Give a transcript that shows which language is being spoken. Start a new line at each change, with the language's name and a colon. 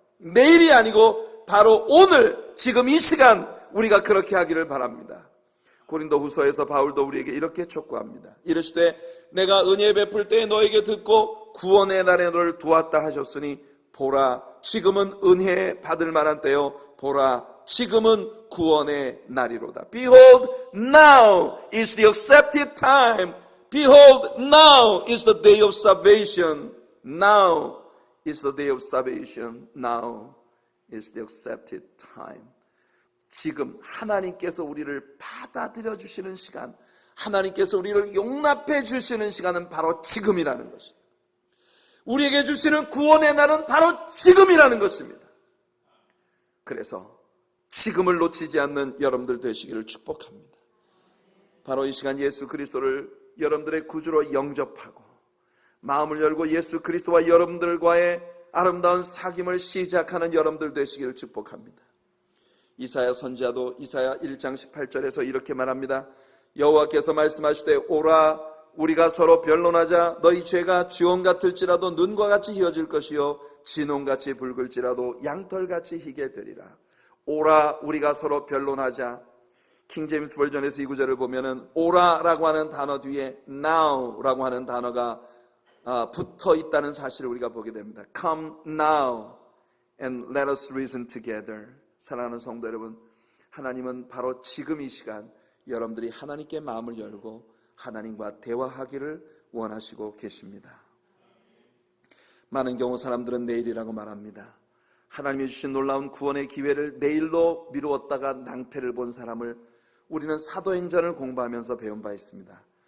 Korean: 내일이 아니고 바로 오늘 지금 이 시간 우리가 그렇게 하기를 바랍니다. 고린도 후서에서 바울도 우리에게 이렇게 촉구합니다. 이르시되 내가 은혜 베풀 때에 너에게 듣고 구원의 날에 너를 도왔다 하셨으니 보라 지금은 은혜 받을 만한 때요 보라 지금은 구원의 날이로다.
English: Behold, now is the accepted time. Behold, now is the day of salvation. Now is the day of salvation. Now is the accepted time.
Korean: 지금 하나님께서 우리를 받아들여 주시는 시간, 하나님께서 우리를 용납해 주시는 시간은 바로 지금이라는 것입니다. 우리에게 주시는 구원의 날은 바로 지금이라는 것입니다. 그래서 지금을 놓치지 않는 여러분들 되시기를 축복합니다. 바로 이 시간 예수 그리스도를 여러분들의 구주로 영접하고 마음을 열고 예수 그리스도와 여러분들과의 아름다운 사귐을 시작하는 여러분들 되시기를 축복합니다. 이사야 선지자도 이사야 1장 18절에서 이렇게 말합니다. 여호와께서 말씀하시되 오라 우리가 서로 변론하자. 너희 죄가 지온 같을지라도 눈과 같이 희어질 것이요 진홍같이 붉을지라도 양털같이 희게 되리라. 오라 우리가 서로 변론하자. 킹제임스 버전에서 이 구절을 보면은 오라라고 하는 단어 뒤에 now라고 하는 단어가 붙어 있다는 사실을 우리가 보게 됩니다.
English: Come now and let us reason together.
Korean: 사랑하는 성도 여러분, 하나님은 바로 지금 이 시간 여러분들이 하나님께 마음을 열고 하나님과 대화하기를 원하시고 계십니다. 많은 경우 사람들은 내일이라고 말합니다. 하나님이 주신 놀라운 구원의 기회를 내일로 미루었다가 낭패를 본 사람을 우리는 사도행전을 공부하면서 배운 바 있습니다.